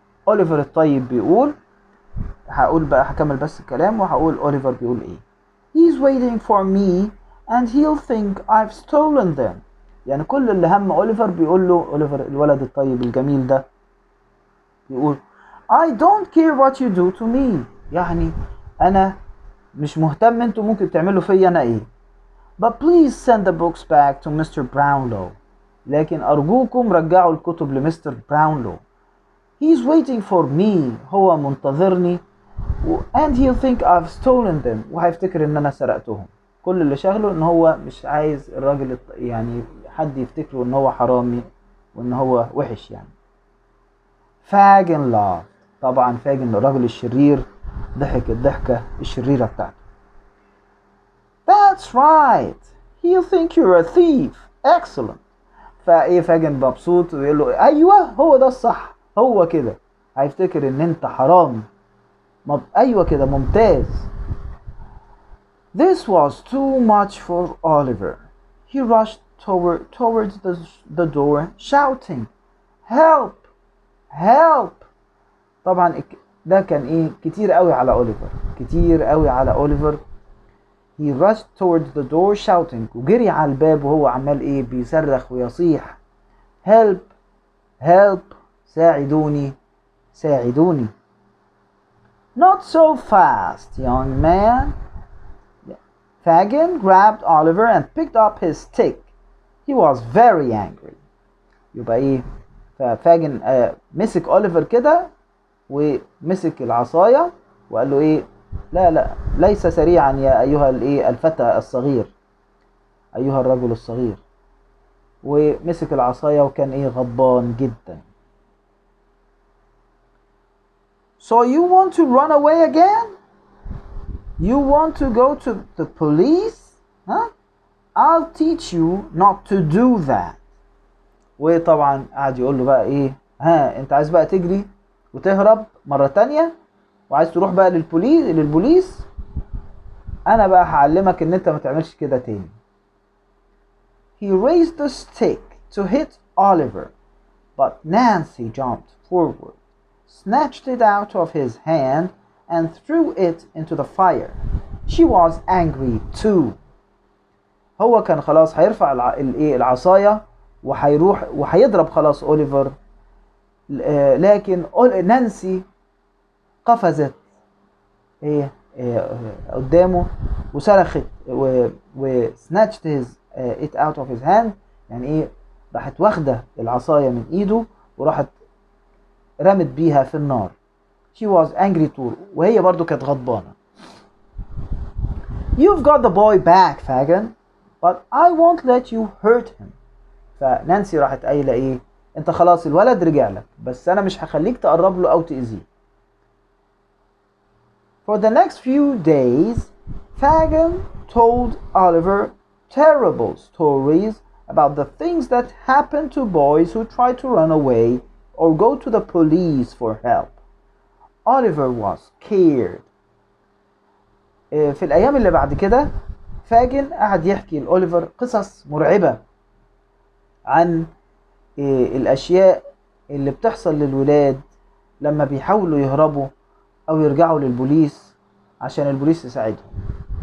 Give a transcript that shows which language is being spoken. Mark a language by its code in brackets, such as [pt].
[ar] أوليفر الطيب بيقول هكمل بس الكلام وهقول أوليفر بيقول ايه. [en] He's waiting for me and he'll think I've stolen them. [ar] يعني كل اللي هم أوليفر بيقول له أوليفر الولد الطيب الجميل ده بيقول [en] I don't care what you do to me. [ar] يعني أنا مش مهتم انتوا ممكن تعملوا فيا أنا ايه. [en] But please send the books back to Mr. Brownlow. [ar] لكن أرجوكم رجعوا الكتب لمستر براونلو. [en] He's waiting for me. [ar] هو منتظرني. [en] And he'll think I've stolen them. [ar] وهيفتكر إن أنا سرقتهم. كل اللي شغله إن هو مش عايز الراجل يعني حد يفتكره إن هو حرامي وإن هو وحش يعني. فاجن laughed. طبعا فاجن الراجل الشرير ضحك الضحكة الشريرة بتاعته. [en] That's right. He'll think you're a thief. Excellent. [ar] فايه فاجن مبسوط ويقول له ايوه هو ده الصح هو كده هيفتكر ان انت حرامي. ايوه كده ممتاز. [en] This was too much for Oliver. He rushed towards the door shouting help help. [ar] طبعا ده كان ايه كتير قوي على أوليفر. [en] He rushed towards the door shouting. [ar] وجري على الباب وهو عمال ايه بيصرخ ويصيح [en] help help [ar] ساعدوني. [en] Not so fast, young man. Fagin grabbed Oliver and picked up his stick. He was very angry. [ar] يبقى ايه ففاجن مسك أوليفر كده ومسك العصاية وقال له ايه لا ليس سريعا يا ايها الفتى الصغير ايها الرجل الصغير. ومسك العصاية وكان غضبان جدا. [en] So you want to run away again? You want to go to the police? Huh? I'll teach you not to do that. [ar] وطبعا قاعد يقول له بقى انت عايز بقى تجري وتهرب مرة تانية وعايز تروح بقى للبوليس انا بقى هعلمك ان انت ما تعملش كده تاني. [en] He raised the stick to hit Oliver, but Nancy jumped forward, snatched it out of his hand and threw it into the fire. She was angry too. [ar] هو كان خلاص هيرفع العصاية وهيروح وهيضرب خلاص أوليفر لكن نانسي قفزت ايه قدامه وصرخت و [en] snatched it out of his hand، [ar] يعني ايه راحت واخده العصايه من ايده وراحت رمت بيها في النار. [en] she was angry too، [ar] وهي برضو كانت غضبانه. [en] you've got the boy back Fagin but I won't let you hurt him. [ar] فنانسي راحت قايله ايه انت خلاص الولد رجع لك بس انا مش هخليك تقرب له او تأذيه. [en] For the next few days Fagin told Oliver terrible stories about the things that happen to boys who try to run away or go to the police for help. Oliver was scared. [ar] في الأيام اللي بعد كده فاجن قعد يحكي لأوليفر قصص مرعبة عن الأشياء اللي بتحصل للولاد لما بيحاولوا يهربوا أو يرجعوا للبوليس عشان البوليس يساعدهم.